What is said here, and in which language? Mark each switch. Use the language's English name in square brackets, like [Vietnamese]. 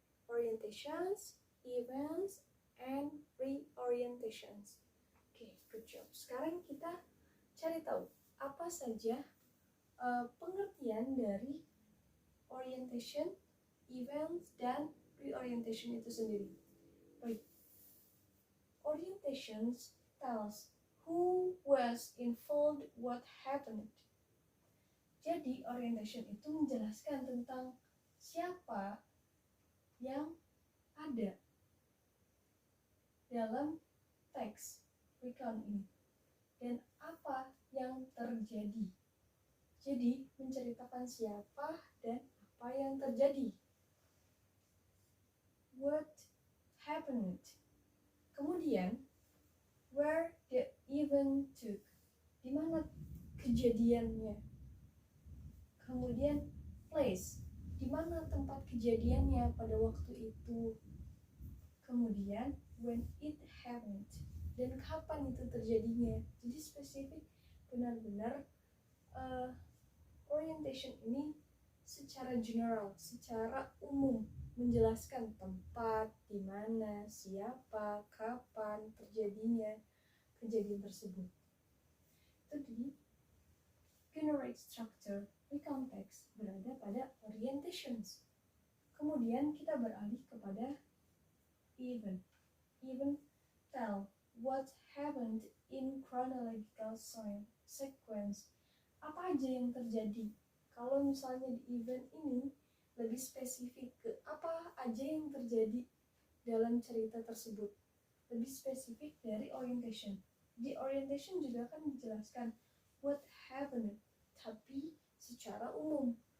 [English] Orientations, events, and reorientations. Oke, good job. [Indonesian] Sekarang kita cari tahu apa saja pengertian dari orientation, events, dan reorientation itu sendiri. Baik. [English] Orientations tells who was involved, what happened. [Indonesian] Jadi orientation itu menjelaskan tentang siapa yang ada dalam teks recount ini dan apa yang terjadi. Jadi menceritakan siapa dan apa yang terjadi. [English] What happened. [Indonesian] Kemudian [English] where the event took. [Indonesian] Di mana kejadiannya. Kemudian place. Di mana tempat kejadiannya pada waktu itu. Kemudian [English] when it happened. [Indonesian] Dan kapan itu terjadinya. Jadi spesifik, benar-benar orientation ini secara general, secara umum menjelaskan tempat, di mana, siapa, kapan terjadinya kejadian tersebut. Itu di generic structure recount text berada pada orientations. Kemudian kita beralih kepada event. [English] Event tell what happened in chronological sequence. [Indonesian] Apa aja yang terjadi? Kalau misalnya di event ini lebih spesifik ke apa aja yang terjadi dalam cerita tersebut. Lebih spesifik dari orientation. Di orientation juga akan dijelaskan [English] what happened, [Indonesian] tapi secara umum.